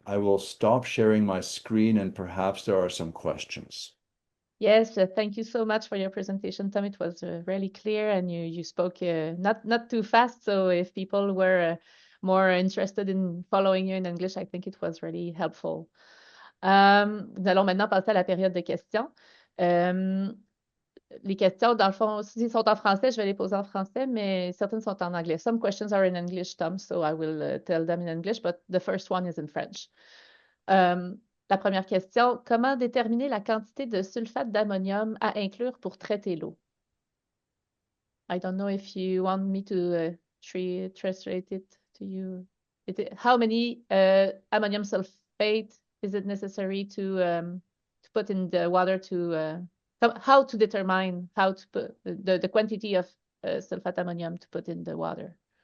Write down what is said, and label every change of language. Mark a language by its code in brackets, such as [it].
[en] I will stop sharing my screen and perhaps there are some questions. Yes, thank you so much for your presentation, Tom. It was really clear, and you spoke not too fast. So if people were more interested in following you in English, I think it was really helpful. [fr] Nous allons maintenant passer à la période de questions. Les questions, dans le fond, s'ils sont en français, je vais les poser en français, mais certaines sont en anglais. [en] Some questions are in English, Tom, so I will tell them in English, but the first one is in French. [fr] La première question, comment déterminer la quantité de sulfate d'ammonium à inclure pour traiter l'eau? [en] I don't know if you want me to translate it to you. How many ammonium sulfate is it necessary to put in the water how to determine how to put the quantity of sulfate ammonium to put in the water?